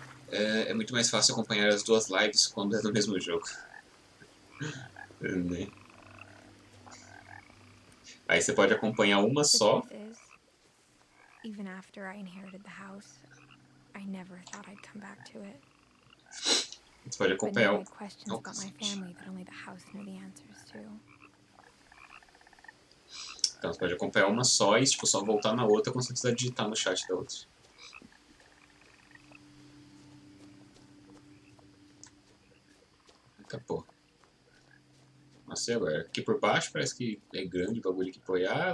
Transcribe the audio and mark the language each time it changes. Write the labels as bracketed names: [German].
[Portuguese] É muito mais fácil acompanhar as duas lives quando é do mesmo jogo. Né? Aí você pode acompanhar uma só. [English] Even after I inherited the house, I never thought I'd come back to it. [Portuguese] Você pode acompanhar [English] I had questions about my family that only the house knew the answers to. [Portuguese] Então você pode acompanhar uma só e tipo, só voltar na outra quando você precisar digitar no chat da outra. Acabou. Nossa, e agora? Aqui por baixo parece que é grande o bagulho que apoiar.